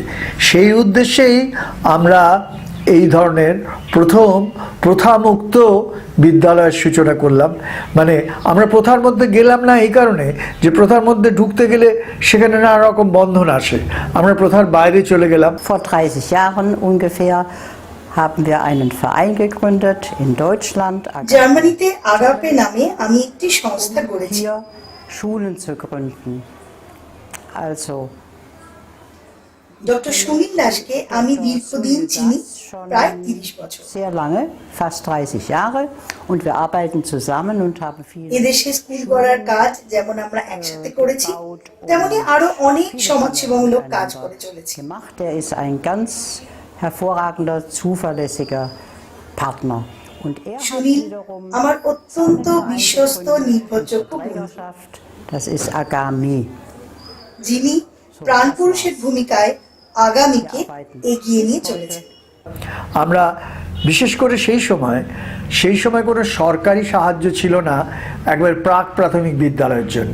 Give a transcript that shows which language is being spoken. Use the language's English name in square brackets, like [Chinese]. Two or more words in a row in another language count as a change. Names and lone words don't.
[Bangla] সেই উদ্দেশ্যেই আমরা এই ধরনের প্রথম প্রথামুক্ত বিদ্যালয়ের সূচনা করলাম। মানে আমরা প্রথার মধ্যে গেলাম না এই কারণে যে প্রথার মধ্যে ঢুকতে গেলে সেখানে নানা রকম বন্ধন আসে, আমরা প্রথার বাইরে চলে গেলাম। [German] Vor 30 Jahren ungefähr haben wir einen Verein gegründet in Deutschland. [Bangla] জার্মানিতে আগাপে নামে আমি একটি সংস্থা গড়েছি। [German] Schulen zu gründen. Also [Bangla] ডক্টর সুনীল দাসকে আমি দীর্ঘদিন চিনি, প্রায় 30 বছর। [German] Sehr lange, fast 30 Jahre, und wir arbeiten zusammen und haben viel. [Bangla] এদেশে স্কুল করার কাজ যেমন আমরা একসাথে করেছি, তেমনি আরো অনেক সমাজসেবামূলক কাজ করে চলেছি। [German] Er ist ein ganz hervorragender, zuverlässiger Partner. [Bangla] সুনীল আমার অত্যন্ত বিশ্বস্ত নির্ভরযোগ্য বন্ধু, [German] Das ist Agami. [Bangla] যিনি প্রাণপুরুষের ভূমিকায় আগামীকে এগিয়ে নিয়ে চলেছে। আমরা বিশেষ করে সেই সময় কোনো সরকারি সাহায্য ছিল না একবার প্রাক প্রাথমিক বিদ্যালয়ের জন্য।